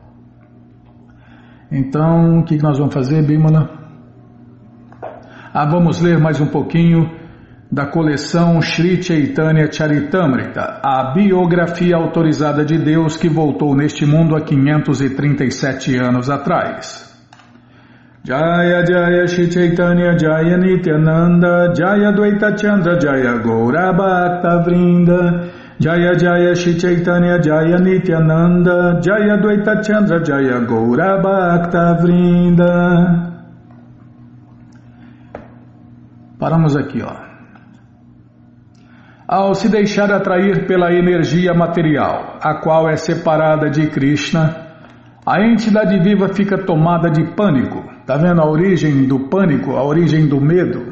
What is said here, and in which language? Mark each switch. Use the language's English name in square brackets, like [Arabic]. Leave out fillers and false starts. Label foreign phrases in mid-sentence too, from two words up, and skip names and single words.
[Portuguese] Então, o que nós vamos fazer, Bimala? Vamos ler mais um pouquinho da coleção Sri Chaitanya Charitamrita, a biografia autorizada de Deus que voltou neste mundo há 537 anos atrás. [Sanskrit] जय जय श्री चैतन्य जय नित्यानन्द जय द्वैत चन्द्र जय गौर भक्त वृन्द जय जय श्री चैतन्य जय नित्यानन्द जय द्वैत चन्द्र जय गौर भक्त वृन्द. [Portuguese] Paramos aqui, ó. Ao se deixar atrair pela energia material, a qual é separada de Krishna, a entidade viva fica tomada de pânico. Está vendo a origem do pânico, a origem do medo?